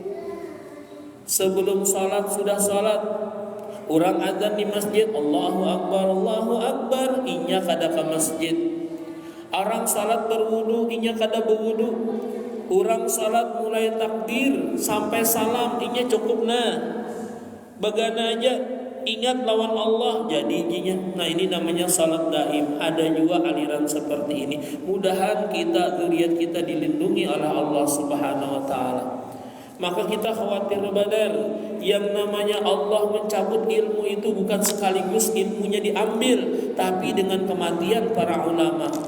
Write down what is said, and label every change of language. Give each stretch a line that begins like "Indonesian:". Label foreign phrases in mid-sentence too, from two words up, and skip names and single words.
Indonesian: Sebelum salat sudah salat. Orang adzan di masjid,
Arabic: Allahu Akbar,
Indonesian: inya kada ke masjid.
Banjar: Orang salat berwudu, inya kada berwudu. Orang salat mulai takbir sampai salam, inya cukup bagana aja ingat lawan Allah jadi inya.
Indonesian: Nah, ini namanya salat daim. Ada juga aliran seperti ini. Mudahan kita, zuriat kita dilindungi oleh Allah
Arabic: Subhanahu wa taala.
Indonesian: Maka kita khawatir badar. Yang namanya Allah mencabut ilmu itu bukan sekaligus ilmunya diambil, tapi dengan kematian para ulama.